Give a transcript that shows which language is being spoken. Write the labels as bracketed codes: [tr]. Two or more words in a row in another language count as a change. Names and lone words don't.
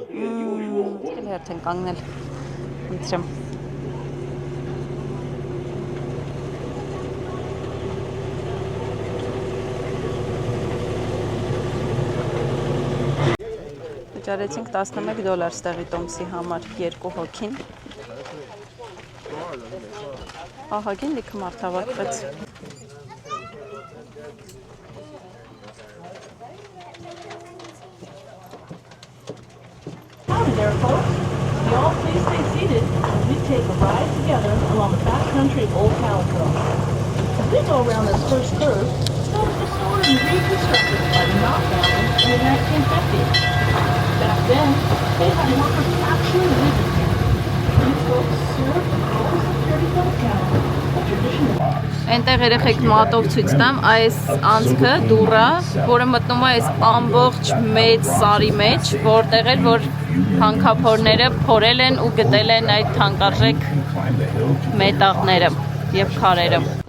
[hy] Էլ հերթ են կանգնել։ Ընտրեմ։ Վճարեցինք $11 ստեղի տոմսի համար 2 հոգին։ Ահագին լիքը մարդ հավաքվեց։ [en] Howdy there, folks. Y'all please stay seated as we take a ride together along the backcountry of Old Calico. As we go around this first curve, notice the store and reconstructed by the Knott family in the 1950s. Back then, they had workers actually living here. These folks served all the security for the county, a traditional box. [hy] Այնտեղ երեխեք մատով ցույց տամ այս անցքը դուռա, որը մտնում է այս ամբողջ մեծ սարի մեջ, որտեղ էր որ հանքափորները փորել են ու գտել են այդ թանկարժեք մետաղները եւ քարերը։